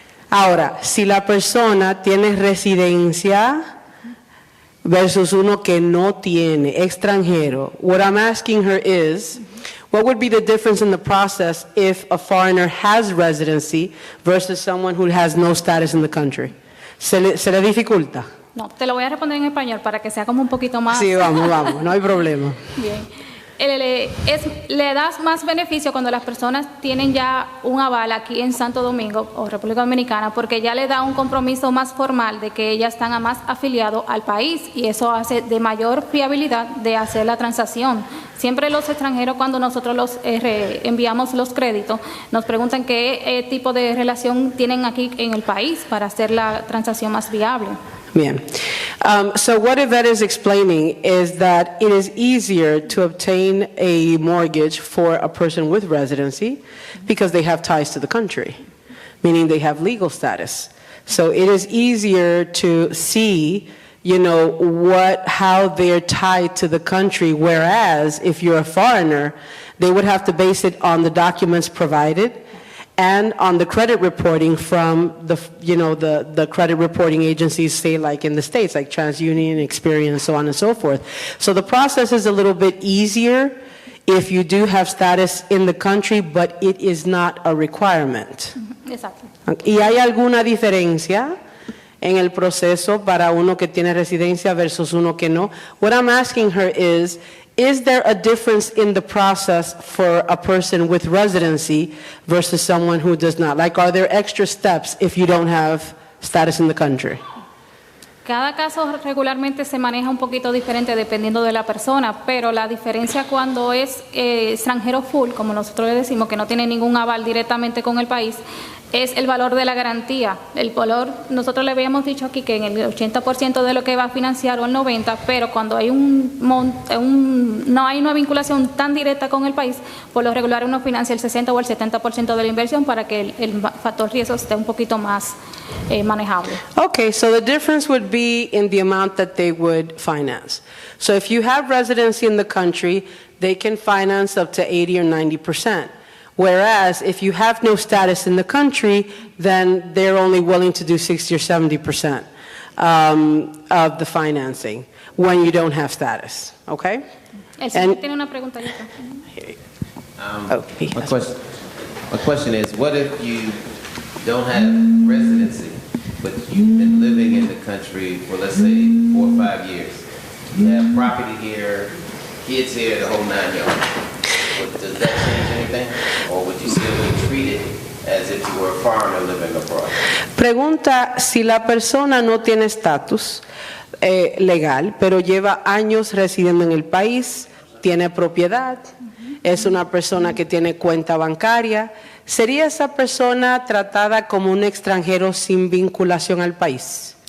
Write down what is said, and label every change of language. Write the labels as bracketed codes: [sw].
[es] Ahora, si la persona tiene residencia versus uno que no tiene, extranjero, [en] what I'm asking her is, what would be the difference in the process if a foreigner has residency versus someone who has no status in the country? [es] ¿Se le dificulta? No, te lo voy a responder en español para que sea como un poquito más. Sí, vamos, no hay problema. Bien. Le das más beneficio cuando las personas tienen ya un aval aquí en Santo Domingo o República Dominicana, porque ya le da un compromiso más formal de que ellas están más afiliados al país, y eso hace de mayor fiabilidad de hacer la transacción. Siempre los extranjeros, cuando nosotros los enviamos los créditos, nos preguntan qué tipo de relación tienen aquí en el país para hacer la transacción más viable. Bien. [en] So what Ivette is explaining is that it is easier to obtain a mortgage for a person with residency because they have ties to the country, meaning they have legal status. So it is easier to see, how they're tied to the country, whereas if you're a foreigner, they would have to base it on the documents provided and on the credit reporting from the credit reporting agencies, say like in the States, like TransUnion, Experian, so on and so forth. So the process is a little bit easier if you do have status in the country, but it is not a requirement. Exacto. [es] ¿Y hay alguna diferencia en el proceso para uno que tiene residencia versus uno que no? [en] What I'm asking her is there a difference in the process for a person with residency versus someone who does not? Like, are there extra steps if you don't have status in the country? [es] Cada caso regularmente se maneja un poquito diferente dependiendo de la persona, pero la diferencia cuando es extranjero full, como nosotros le decimos, que no tiene ningún aval directamente con el país, es el valor de la garantía. El valor, nosotros le habíamos dicho aquí que en el 80% de lo que va a financiar o el 90%, pero cuando hay no hay una vinculación tan directa con el país, por lo regular uno financia el 60 o el 70% de la inversión para que el factor riesgo esté un poquito más manejable. [en] Okay, so the difference would be in the amount that they would finance. So if you have residency in the country, they can finance up to 80 or 90%. Whereas if you have no status in the country, then they're only willing to do 60 or 70% of the financing when you don't have status, okay? [es] El señor tiene una pregunta. [en] My question is, what if you don't have residency, but you've been living in the country for, let's say, 4 or 5 years? You have property here, kids here, the whole 9 yards. Does that change anything? Or would you still be treated as if you were a foreigner living abroad? [es] Pregunta si la persona no tiene estatus legal, pero lleva años residiendo en el país, tiene propiedad, es una persona que tiene cuenta bancaria, ¿sería esa persona tratada como un extranjero sin vinculación al país?